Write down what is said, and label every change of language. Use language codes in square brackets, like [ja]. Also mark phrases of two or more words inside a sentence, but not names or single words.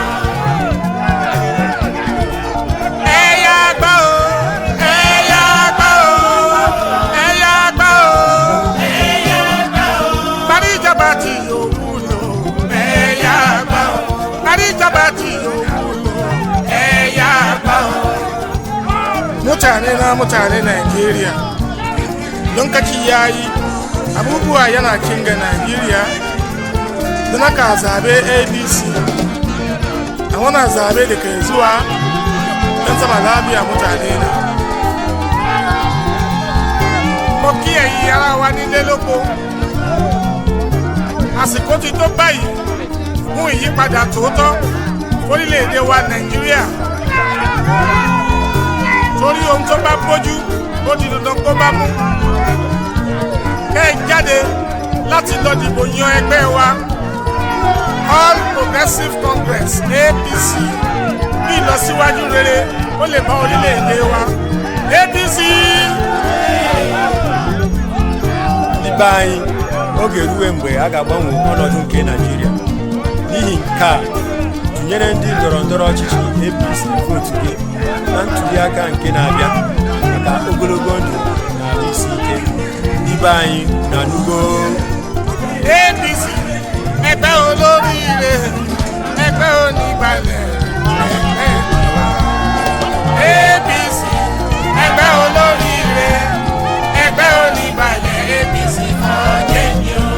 [yo] Ẹ̀yà gbọ́ o, ẹ̀yà gbọ́ o, ẹ̀yà gbọ́ o, ẹ̀yà gbọ́ o. Parí ìjọba tí yóò wúlò, ẹ̀yà gbọ́ o. Parí ìjọba tí yóò wúlò, ẹ̀yà gbọ́ o. [ha] Mutane Najeriya, lokaci yayi abubuwa yana kinga Najeriya don haka zabe APC a wannan zabe da kai zuwa don zama lafiya mutane na. [yo] Mo kí ẹ̀yin ará wa nílé lóko, àsìkò ti tó báyìí fún ìyípadà tòótọ́ orílẹ̀-èdè wa Nàìjíríà. Torí ohun tó bá bójú ó di dandan kó bá mú. Kẹ́ ẹ jáde láti lọ dìbò yan ẹgbẹ́ wa All Progressive Congress APC bí ìlọsíwájú rere ó lè bá orílẹ̀-èdè wa. APC. [ig] Ndị anyị oge ruwe mgbe a ga-agbanwe ọnọdụ nke Naịjirịa. N'ihi nke a, tụnyere ndị ndọrọndọrọ ọchịchị APC votu gị na ntuli aka nke na-abịa maka ogologo ndụ na adị isi ike. Ndị be anyị na-anụgo. [yo] APC ẹgbẹ́ olóríire ẹgbẹ́ onígbàlẹ̀ ẹgbẹ́ wa. APC ẹgbẹ́ olóríire ẹgbẹ́ onígbàlẹ̀ APC for Change.